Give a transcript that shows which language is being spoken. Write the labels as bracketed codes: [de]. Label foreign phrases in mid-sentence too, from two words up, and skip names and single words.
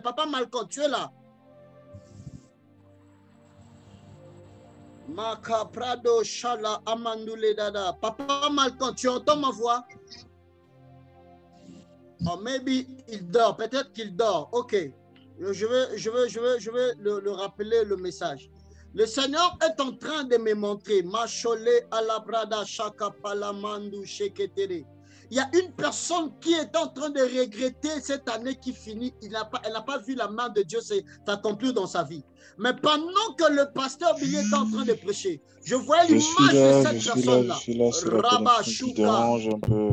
[fr] Papa Malcolm, tu es là? Makaprado Shala Amandoule Dada. Papa Malcolm, tu entends ma voix? Oh, maybe il dort. Peut-être qu'il dort. Ok. Je vais le rappeler le message. Le Seigneur est en train de me montrer. Machole alabrada shaka palamandu sheketere. Il y a une personne qui est en train de regretter cette année qui finit. Elle n'a pas vu la main de Dieu s'accomplir dans sa vie. Mais pendant que le pasteur Billy est en train de prêcher, je vois l'image de cette personne-là. Je suis là, c'est la connexion qui dérange un peu.